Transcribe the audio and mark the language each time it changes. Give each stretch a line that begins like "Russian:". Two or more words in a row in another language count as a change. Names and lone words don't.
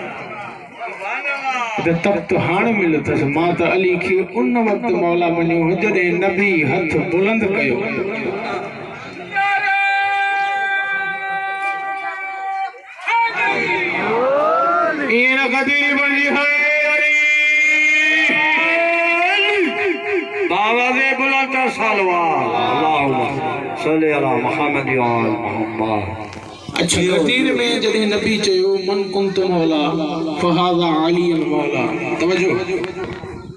Sindhi: तब तो हाणे मिलो तस मां त अली खे उन वक्त मौला मञियो जॾहिं नबी हथ बुलंद कयो इन गदीरी बणजी हैदरी बाबा दे बुलंद सलवात
Arabic: اللهم صل على محمد وآل محمد.
Sindhi: अच्छा गदीर में जॾहिं नबी चयो
Arabic: من كنت مولا فهذا علي المولى
Sindhi: तवज्जो